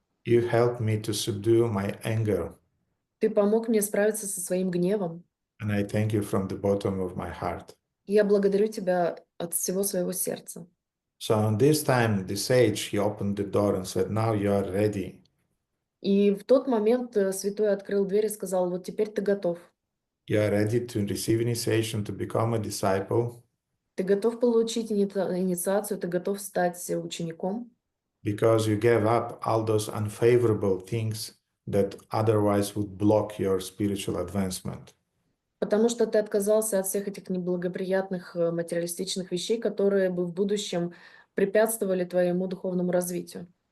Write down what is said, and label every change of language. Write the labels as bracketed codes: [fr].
[en] You helped me to subdue my anger, [ru] Ты помог мне справиться со своим гневом. [en] and I thank you from the bottom of my heart. [ru] Я благодарю тебя от всего своего сердца. [en] So on this time, the sage, he opened the door and said, "Now you are ready. [ru] И в тот момент святой открыл дверь и сказал: вот теперь ты готов. [en] You are ready to receive initiation, to become a disciple, [ru] Ты готов получить инициацию, ты готов стать учеником, [en] because you gave up all those unfavorable things that otherwise would block your spiritual advancement." [ru] потому что ты отказался от всех этих неблагоприятных материалистичных вещей, которые бы в будущем препятствовали твоему духовному развитию.